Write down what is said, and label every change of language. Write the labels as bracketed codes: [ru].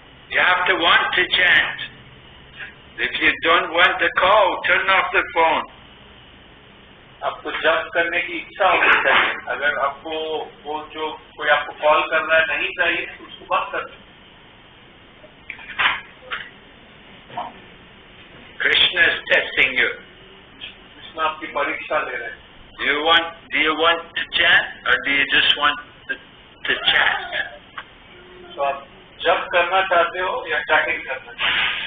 [en] You have to want to chant. If you don't want the call, turn off the phone. [hi] आपको जप करने की इच्छा होनी चाहिए। अगर आपको वो जो कोई आपको कॉल कर रहा है नहीं चाहिए तो उसको बंद कर दो। [en] Krishna is testing you. [hi] Krishna आपकी परीक्षा ले रहे हैं। [en] Do you want to chant or do you just want to chat? [hi] तो आप जप करना चाहते हो या चैटिंग करना चाहते हो?